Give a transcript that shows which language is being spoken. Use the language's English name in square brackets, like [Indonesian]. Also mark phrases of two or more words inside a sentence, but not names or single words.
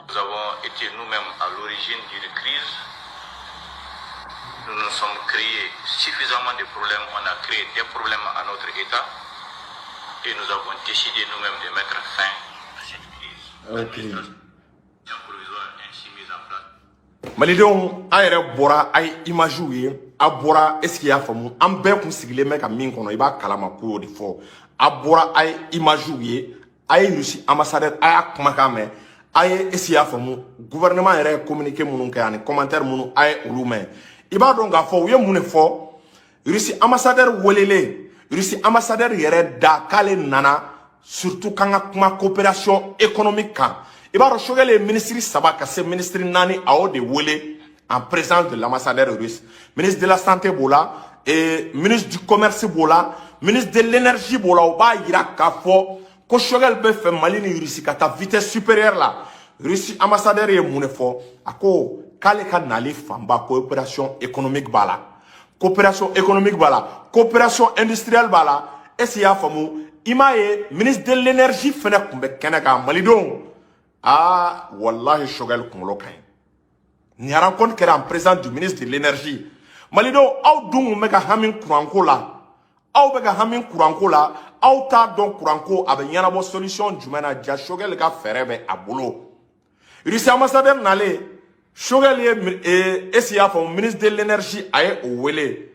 [French] Nous avons été nous-mêmes à l'origine d'une crise. Nous nous sommes créés suffisamment de problèmes, on a créé des problèmes à notre État et nous avons décidé nous-mêmes de mettre fin à cette crise. Provisoire ainsi mise en place. [Bambara] Malidenw a yɛrɛ bɔra a ye imagew ye a bɔra [French] est-ce qu'il y'a [Bambara] faamu an bɛɛ kun sigilen bɛ ka min kɔnɔ i b'a kalama ko y'o de fɔ a bɔra a ye imagew ye a ye Russie ambassadeur a y'a kumakan mɛn a ye [French] est-ce qu'il y'a [Bambara] faamu gouvernement yɛrɛ ye communiqué minnu kɛ ani commentaire minnu a ye olu mɛn i b'a dɔn k'a fɔ u ye mun de fɔ Russie ambassadeur welelen Russie ambassadeur yɛrɛ da k'ale nana surtout kan ka kuma [French] coopération économique [Bambara] kan i b'a dɔn Choguel ye ministre 3 ka se ministre 4 a y'o de wele [French] en présence de l'ambassadeur russe ministre de la [Bambara] santé b'o la [French] ministre du commerce [Bambara] b'o la [French] ministre de l'énergie [Bambara] b'o la o b'a yira k'a fɔ ko Choguel bɛ fɛ Mali ni Russie ka taa [French] vitesse supérieure [Bambara] la Russie ambassadeur ye mun de fɔ a ko k'ale ka nali fanba [French] coopération économique [Bambara] b'a la [French] coopération économique [Bambara] b'a la [French] coopération industrielle [Bambara] b'a la [French] est-ce qu'il y'a [Bambara] faamu i m'a ye [French] ministre de l'énergie [Bambara] fɛnɛ tun bɛ kɛnɛ kan malidenw wallahi Choguel kunkolo ka ɲi Ni rencontre kɛra [French] en présence du ministre de l'énergie. [Bambara] Malido aw dun bɛ ka hami kuranko la. Aw bɛ ka hami kuranko la. Aw t'a dɔn kuranko a bɛ ɲɛnabɔ solution jumɛn na ja Choguel ka fɛɛrɛ bɛ a bolo. Russie ambassadeur nalen Choguel ye esi y'a fɔ [French] ministre de l'énergie [Bambara] a ye o wele.